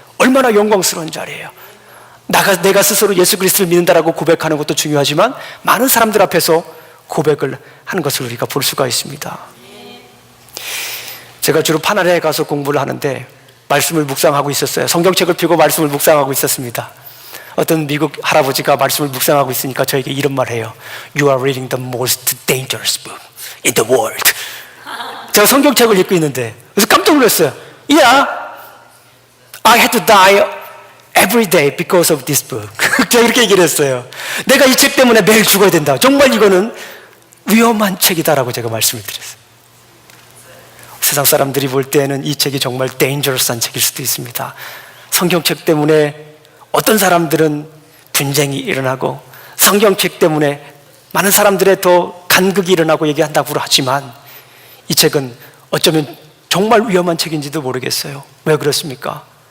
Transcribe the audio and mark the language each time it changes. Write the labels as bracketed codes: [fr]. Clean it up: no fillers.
[ko] 얼마나 영광스러운 자리예요. 내가 스스로 예수 그리스도를 믿는다라고 고백하는 것도 중요하지만 많은 사람들 앞에서 고백을 하는 것을 우리가 볼 수가 있습니다. 제가 주로 파나레에 가서 공부를 하는데 말씀을 묵상하고 있었어요. 성경책을 펴고 말씀을 묵상하고 있었습니다. 어떤 미국 할아버지가 말씀을 묵상하고 있으니까 저에게 이런 말 해요. [en] You are reading the most dangerous book in the world. [ko] 제가 성경책을 읽고 있는데 그래서 깜짝 놀랐어요. [en] Yeah, I had to die every day because of this book. [ko] 제가 이렇게 얘기를 했어요. 내가 이 책 때문에 매일 죽어야 된다. 정말 이거는 위험한 책이다라고 제가 말씀을 드렸어요. 세상 사람들이 볼 때는 이 책이 정말 dangerous한 책일 수도 있습니다. 성경책 때문에 어떤 사람들은 분쟁이 일어나고 성경책 때문에 많은 사람들의 더 간극이 일어나고 얘기한다고 하지만 이 책은 어쩌면 정말 위험한 책인지도 모르겠어요. 왜 그렇습니까?